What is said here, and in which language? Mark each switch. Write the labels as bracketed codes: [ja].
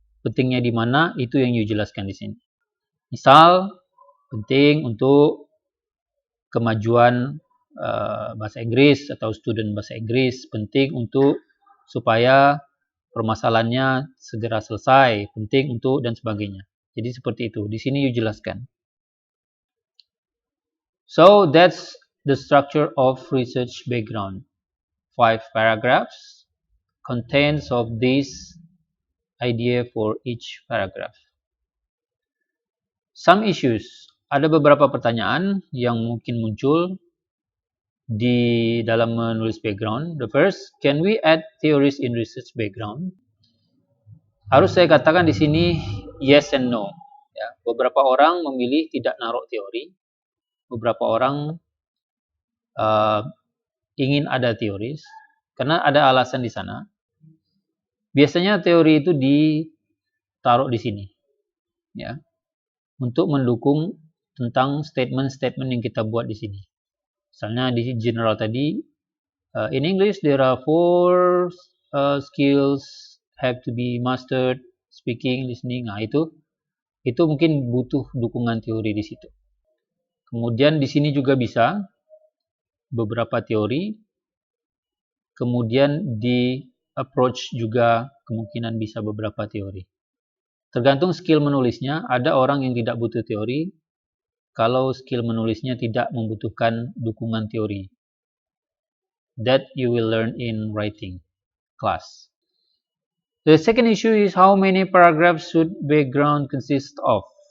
[id] Pentingnya di mana, itu yang dijelaskan di sini. Misal, penting untuk kemajuan bahasa Inggris atau student bahasa Inggris, penting untuk supaya permasalahannya segera selesai, penting untuk dan sebagainya. Jadi seperti itu. Di sini dijelaskan. [en] So that's the structure of research background. 5 paragraphs contains of this idea for each paragraph. Some issues. [id] Ada beberapa pertanyaan yang mungkin muncul di dalam menulis background. [en] The first, can we add theories in research background? [id] Harus saya katakan di sini [en] yes and no. [id] Ya, beberapa orang memilih tidak naruh teori, beberapa orang ingin ada teoris, karena ada alasan di sana. Biasanya teori itu ditaruh di sini, ya. untuk mendukung tentang statement-statement yang kita buat di sini. Misalnya di general tadi, [en] in English there are 4 skills have to be mastered: speaking, listening. [id] Nah, itu mungkin butuh dukungan teori di situ. Kemudian di sini juga bisa beberapa teori. Kemudian di approach juga kemungkinan bisa beberapa teori. Tergantung skill menulisnya, ada orang yang tidak butuh teori kalau skill menulisnya tidak membutuhkan dukungan teori. [en] That you will learn in writing class. The second issue is how many paragraphs should background consist of?